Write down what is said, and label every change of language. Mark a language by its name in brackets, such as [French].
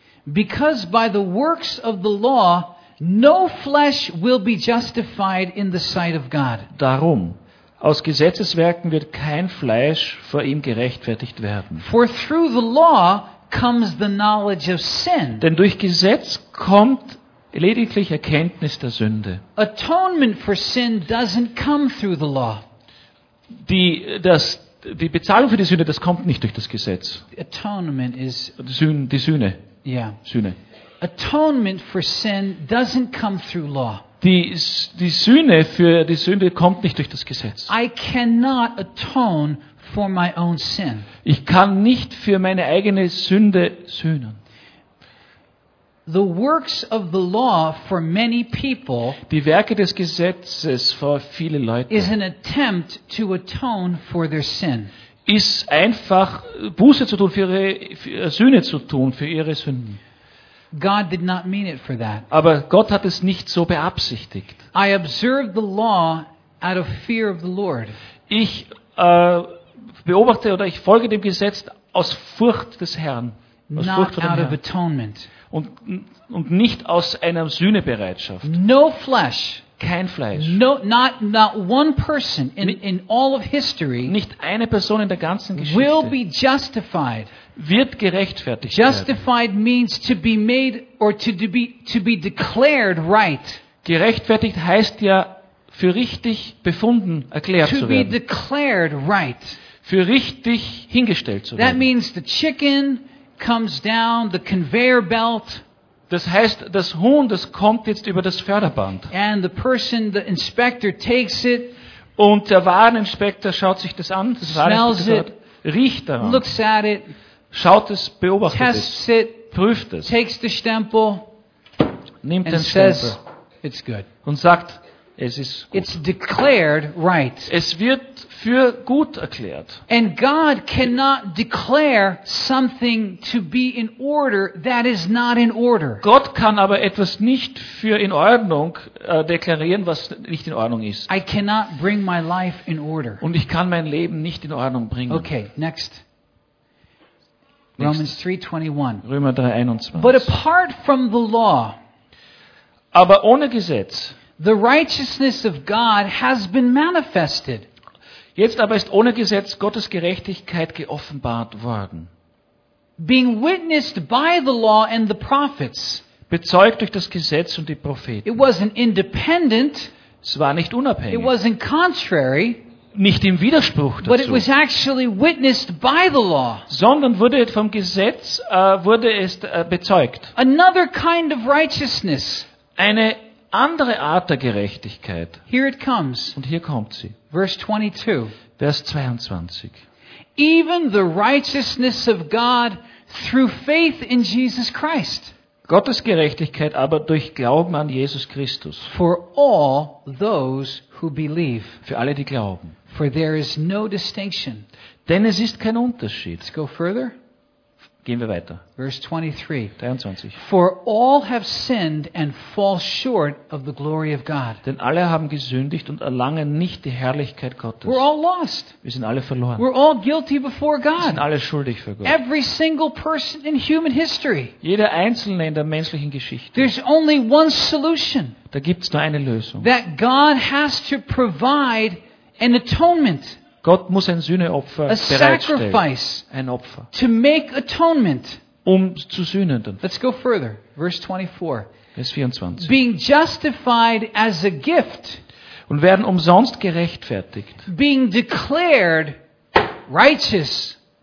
[English] Because by the works of the law no flesh will be justified in the sight of God. [German] Darum. Aus Gesetzeswerken wird kein Fleisch vor ihm gerechtfertigt werden. [English] For through the law comes the knowledge of sin. [German] Denn durch Gesetz kommt lediglich Erkenntnis der Sünde. [English] Atonement for sin doesn't come through the law. [German] Die Bezahlung für die Sünde, das kommt nicht durch das Gesetz. [English] Atonement is [German] die Sühne. [English] Yeah. [German] Sühne. [English] Atonement for sin doesn't come through law. [German] Die Sühne für die Sünde kommt nicht durch das Gesetz. [English] I cannot atone for my own sin. [German] Ich kann nicht für meine eigene Sünde sühnen. [English] The works of the law for many people, [German] die Werke des Gesetzes für viele Leute, [English] is an attempt to atone for their sin. [German] Ist einfach Buße zu tun für ihre Sünden. [English] God did not mean it for that. [German] Aber Gott hat es nicht so beabsichtigt. [English] I observe the law out of fear of the Lord. [German] Ich beobachte oder ich folge dem Gesetz aus Furcht des Herrn, [English] Not out of atonement. [German] Und nicht aus einer Sühnebereitschaft. [English] No flesh. [German] Kein Fleisch. [English] Not one person in all of history. [German] Nicht eine Person in der ganzen Geschichte. [English] Will be justified. [German] Wird gerechtfertigt. [English] Justified [German] werden. [English] Means to be made or to be declared right. [German] Gerechtfertigt heißt ja für richtig befunden erklärt [English] to [German] zu [English] be [German] werden. [English] Declared right. [German] Für richtig hingestellt zu [English] That [German] werden. [English] That means the chicken comes down the conveyor belt. [German] Das heißt, das Huhn, das kommt jetzt über das Förderband. [English] And the person, the inspector takes it. [German] Und der Wareninspektor schaut sich das an, [English] smells it, [German] riecht daran. [English] Looks at it. [German] Schaut es, beobachtet es, prüft es, [English] takes the stempel, [German] nimmt den [English] Stempel, it's good. [German] Und sagt, es ist gut. [English] It's declared right. [German] Es wird für gut erklärt. [English] And God cannot declare something to be in order that is not in order. [German] Gott kann aber etwas nicht für in Ordnung deklarieren, was nicht in Ordnung ist. [English] I cannot bring my life in order. [German] Und ich kann mein Leben nicht in Ordnung bringen. [English] Okay, next. Romans 3:21. [German] Römer 3:21. [English] But apart from the law, [German] aber ohne Gesetz, [English] The righteousness of God has been manifested. [German] Jetzt aber ist ohne Gesetz Gottes Gerechtigkeit geoffenbart worden. [English] Being witnessed by the law and the prophets. [German] Bezeugt durch das Gesetz und die Propheten. [English] It wasn't independent. [German] Es war nicht unabhängig. [English] It wasn't contrary. [German] Nicht im Widerspruch dazu. [English] But it was actually witnessed by the law. [German] Sondern wurde vom Gesetz bezeugt. [English] Another kind of righteousness. [German] Eine andere Art der Gerechtigkeit. [English] Here it comes. [German] Und hier kommt sie. [English] Verse 22. [German] Vers 22. [English] Even the righteousness of God through faith in Jesus Christ. [German] Gottes Gerechtigkeit aber durch Glauben an Jesus Christus. [English] For all those who believe. [German] Für alle, die glauben. [English] For there is no distinction. [German] Denn es ist kein Unterschied. [English] Let's go further. [German] Gehen wir weiter. [English] Verse 23. For all have sinned and fall short of the glory of God. [German] Denn alle haben gesündigt und erlangen nicht die Herrlichkeit Gottes. [English] We're all lost. [German] Wir sind alle verloren. [English] We're all guilty before God. [German] Wir sind alle schuldig vor Gott. [English] Every single person in human history. [German] Jeder einzelne in der menschlichen Geschichte. [English] There's only one solution. [German] Da gibt's nur eine Lösung. [English] That God has to provide an atonement. [German] Gott muss ein Sühneopfer bereitstellen. Ein Opfer. [English] To make atonement. [German] Um zu sühnen. Dann. [English] Let's go further. Verse 24. [German] Vers 24. [English] Being justified as a gift. [German] Und werden umsonst gerechtfertigt. [English] Being declared righteous.